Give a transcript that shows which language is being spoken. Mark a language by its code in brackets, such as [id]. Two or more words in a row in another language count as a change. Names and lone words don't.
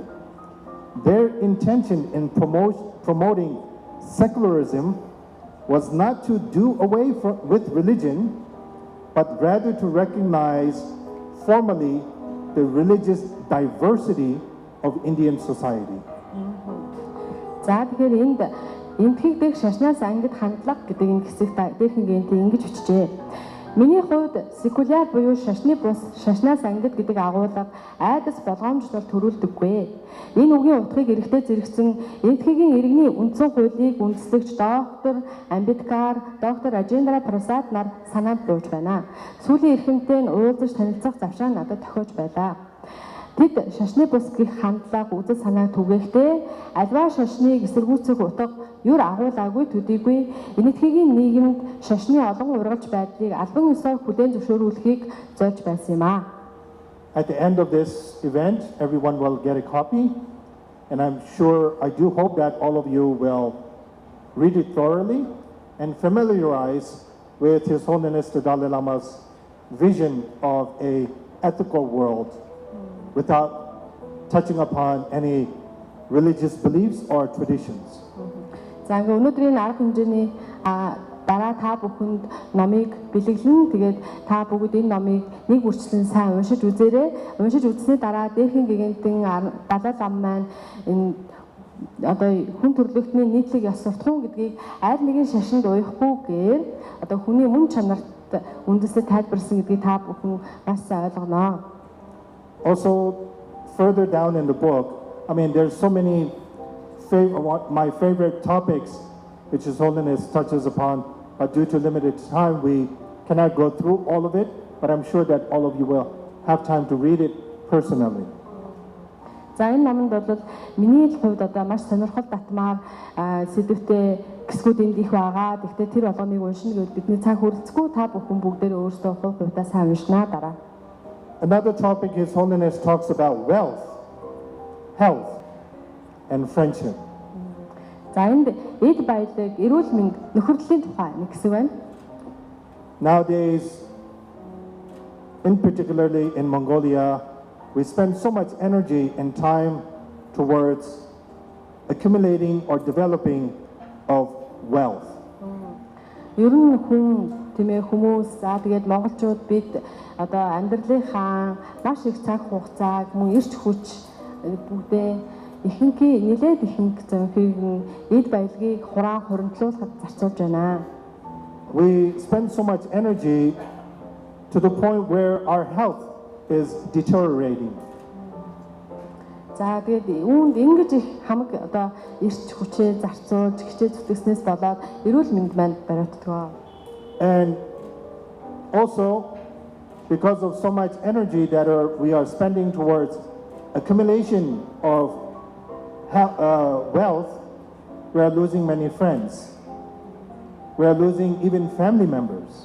[en] Their intention in promoting secularism was not to do away with religion, but rather to recognize formally the religious diversity of Indian society. [mn] За тэгэхээр энд энэтхэг дэх шашнаас ангид хандлага гэдэг энэ хэсэгт дээрхэн гэнтэй ингэж бичжээ. Миний хувьд секуляр буюу шашны бус шашнаас ангид гэдэг агуулга айдас болгоомжлол төрүүлдэггүй. Энэ үгийн утгыг эрэхтэй зэрэгцэн энэтхэгийн иргэний үндсэн хуулийг үндэслэгч доктор Амбедкар, доктор Рajendra Prasad нар санаанд бууж байна. Сүүлийн эрхэмтэй нь уулзаж танилцах завшаа надад тохиож байлаа. Тэд шашны бус гэх хандлага үзэл санааг түгээхдээ альва шашныг эсэргүүцэх утга юр агуулаагүй төдийгүй энэтхэгийн нийгэмд шашны олон ургалж байдлыг албан ёсоор хүлээн зөвшөөрүүлэхийг зорж байсан юм а. [en] At the end of this event, everyone will get a copy, and I do hope that all of you will read it thoroughly and familiarize with His Holiness the Dalai Lama's vision of a ethical world without touching upon any religious beliefs or traditions. [mn] За ингээ өнөөдрийн арга хэмжээний дараа та бүхэнд номыг бэлэглэн тэгээд та бүгд энэ номыг нэг үрчлэн сайн уншиж үзээрэй. Уншиж үзсний дараа дээрхэн гэгэнтэн Далай Лама маань энэ одоо хүн төрөлхтний нийтлэг ёс суртахуун гэдгийг аль нэгэн шашинд уяхгүйгээр одоо хүний мөн чанарт үндэслэж тайлбарсан гэдгийг та бүхэн маш сайн ойлгоно. [en] Also, further down in the book, I mean, there's so many my favorite topics which His Holiness touches upon, but due to limited time, we cannot go through all of it, but I'm sure that all of you will have time to read it personally. [mn] За энэ номонд бол миний хувьд одоо маш сонирхол татмаар сэдвтэй хэсгүүд энд их байгаа. Гэхдээ тэр болгоныг уншина гэвэл бидний цаг хүрэлцэхгүй та бүхэн бүгдээрээ өөрсдөө хувь хувьдаа сайн уншнаа дараа. [en] Another topic His Holiness talks about wealth, health, and friendship. [mn] За энд эд баялаг, эрүүл мэнд, нөхөрлөлийн тухай нэг хэсэг байна. [en] Nowadays, particularly in Mongolia, we spend so much energy and time towards accumulating or developing of wealth. [mn] Ер нь хүмүүс за тэгээд монголчууд бид одоо амьдралынхаа маш их цаг хугацааг мөн эрч хүч бүгдээ ихэнхий нэлээд ихэнх зөвхийг эд баялагийг хураан хуримтлуулахад зарцуулж байна. [en] We spend so much energy to the point where our health is deteriorating. [mn] За тэгээд үүнд ингэж их хамаг одоо эрч хүчээ зарцуулж хичээл зүтгэснээс болоод эрүүл мэнд манд бариуддаг. [en] And also because of so much energy that we are spending towards accumulation of wealth, we are losing many friends. We are losing even family members.